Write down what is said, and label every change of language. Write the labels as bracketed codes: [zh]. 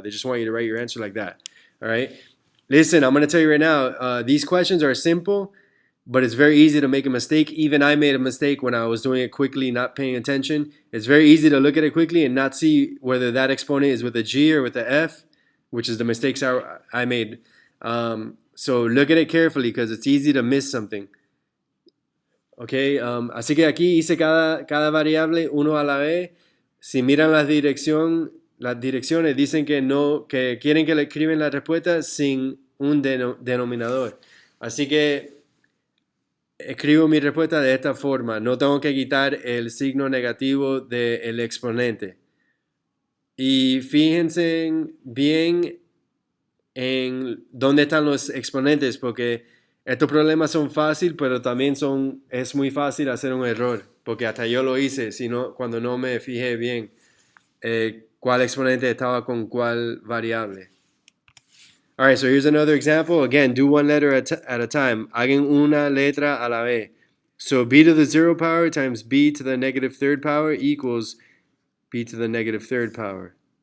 [en] They just want you to write your answer like that. All right, listen, I'm going to tell you right now, these questions are simple, but it's very easy to make a mistake. Even I made a mistake when I was doing it quickly, not paying attention. It's very easy to look at it quickly and not see whether that exponent is with a G or with a F, which is the mistakes I made. So look at it carefully because it's easy to miss something. [es] Okay, así que aquí hice cada variable uno a la vez. Si miran las direcciones dicen que quieren que le escriben la respuesta sin un denominador. Así que escribo mi respuesta de esta forma. No tengo que quitar el signo negativo del exponente. Y fíjense bien en dónde están los exponentes, porque estos problemas son fáciles, pero también es muy fácil hacer un error, porque hasta yo lo hice cuando no me fijé bien cuál exponente estaba con cuál variable. [en] All right, so here's another example. Again, do one letter at a time. [es] Hagan una letra a la vez. [en] So b to the 0 power times b to the negative 3rd power equals b to the negative 3rd power.